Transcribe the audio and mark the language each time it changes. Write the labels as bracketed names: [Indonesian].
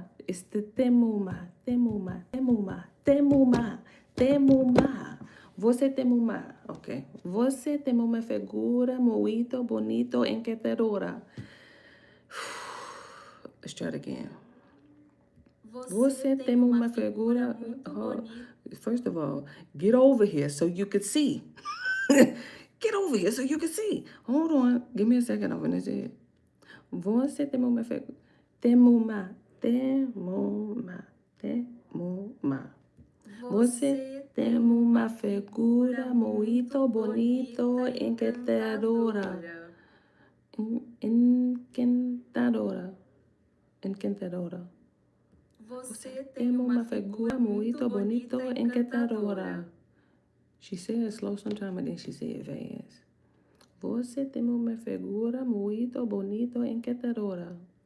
[English] It's the temuma, temuma, temuma, temuma, temuma. [Portuguese] Você tem uma, ok. Você tem uma figura muito bonito encantadora. [English] Let's try it again. [Portuguese] Você tem uma figura muito bonita. [English] First of all, get over here so you can see. Get over here so you can see. Hold on. Give me a second. I'm gonna say it. [Portuguese] Você tem uma figura. [English] Temuma, temuma, temuma. [Portuguese] Você tem uma figura muito bonito encantadora. Encantadora. Encantadora. Você tem uma figura muito bonito encantadora. [English] She said it slow sometimes and then she said it fast. [Portuguese] Você tem uma figura muito bonito encantadora.